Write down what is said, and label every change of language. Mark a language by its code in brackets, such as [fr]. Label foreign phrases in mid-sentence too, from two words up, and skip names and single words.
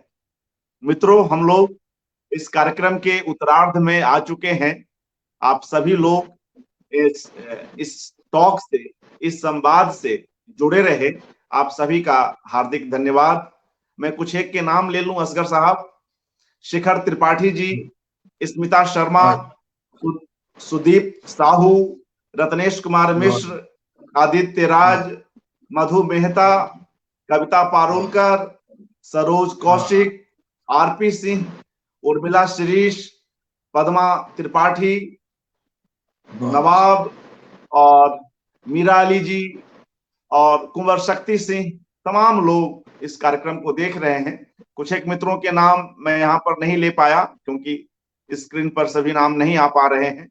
[hi] मित्रों, हम लोग इस कार्यक्रम के उत्तरार्ध में आ चुके हैं. आप सभी लोग इस टॉक से, इस संवाद से जुड़े रहे. आप सभी का हार्दिक धन्यवाद. मैं कुछ एक के नाम ले लूँ असग़र साहब: شکھر ترپاٹھی جی، اسمتا شرما، سدیپ ساہو، رتنیش کمار مشر، آدتیہ راج، مدھو مہتا، کویتا پارولکر، سروج کوشک، آر پی سنگھ، ارملا شریش، پدما ترپاٹھی، नवाब और मीरा अली जी और कुँवर शक्ति सिंह, तमाम लोग इस कार्यक्रम को देख रहे हैं. कुछ एक मित्रों के नाम मैं यहाँ पर नहीं ले पाया क्योंकि स्क्रीन पर सभी नाम नहीं आ पा रहे हैं.